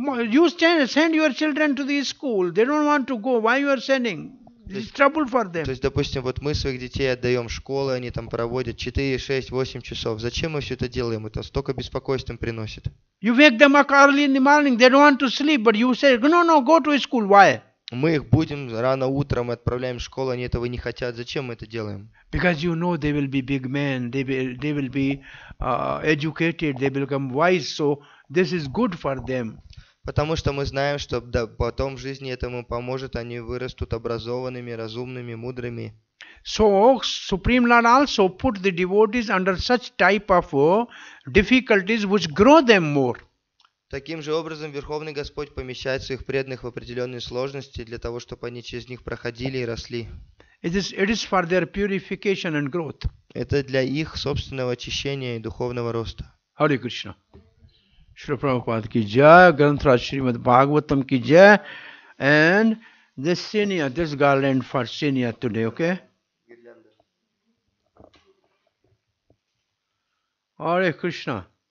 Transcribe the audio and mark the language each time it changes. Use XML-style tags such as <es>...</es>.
<en>You send your children to the school. They don't want to go. Why you are sending? It's trouble for them.</en> <ru>То есть, допустим, вот мы своих детей отдаем в школы, они там проводят 4, 6, 8 часов. Зачем мы все это делаем? Это столько беспокойств им приносит.</ru> <en>You wake them up early in the morning. They don't want to sleep, but you say, no, go to school. Why?</en> <ru>Мы их будем рано утром, отправляем в школу, они этого не хотят. Зачем мы это делаем?</ru> <en>Because you know they will be big men. They will be educated. They will become wise. So this is good for them.</en> <ru>Потому что мы знаем, что потом в жизни этому поможет, они вырастут образованными, разумными, мудрыми.</ru> <en>So Supreme Lord also put the devotees under such type of difficulties which grow them more.</en> <ru>Таким же образом Верховный Господь помещает своих преданных в определенные сложности для того, чтобы они через них проходили и росли.</ru> <en>It is for their purification and growth.</en> <ru>Это для их собственного очищения и духовного роста.</ru> <en>Hare Krishna.</en> <hi>Shri Prabhupada ki jai,</hi> <en>Granthra Shrimad-Bhagavatam ki jai, and this garland for senior today, okay? Hare Krishna.</en>